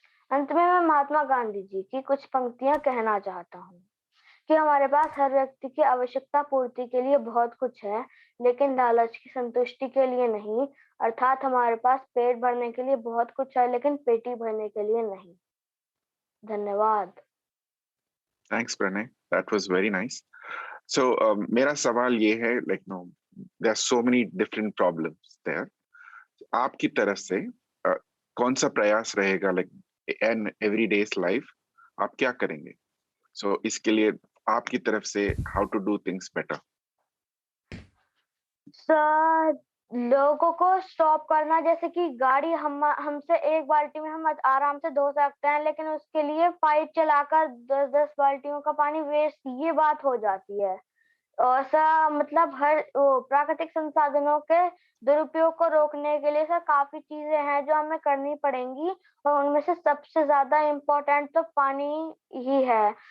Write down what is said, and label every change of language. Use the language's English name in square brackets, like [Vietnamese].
[Hindi] अंत में मैं महात्मा गांधी जी की कुछ पंक्तियां कहना चाहता हूँ कि हमारे पास हर व्यक्ति की आवश्यकता पूर्ति के लिए बहुत कुछ है, लेकिन लालच की संतुष्टि के लिए नहीं। अर्थात हमारे पास पेट भरने के लिए बहुत कुछ है, लेकिन पेटी भरने के लिए नहीं। धन्यवाद। [English] Thanks, Pranay. That was very nice. So, [Hindi] मेरा सवाल ये है, [English] like, no, there are so many different problems there. [Hindi] आपकी तरफ से कौन सा प्रयास रहेगा, [English] like, in everyday's life, [Hindi] आप क्या करेंगे? [English] So, [Hindi] इसके लिए आपकी तरफ से [English] how to do things better? [Hindi] Sir, लोगों को स्टॉप करना, जैसे कि गाड़ी हमसे एक बाल्टी में हम आराम से धो सकते हैं, लेकिन उसके लिए पाइप चलाकर 10-10 बाल्टियों का पानी वेस्ट, ये बात हो जाती है। ऐसा मतलब हर प्राकृतिक संसाधनों के दुरुपयोग को रोकने के लिए सर काफी चीजें हैं जो हमें करनी पड़ेंगी, और उनमें से सबसे ज्यादा इम्पोर्टेंट तो पानी ही है।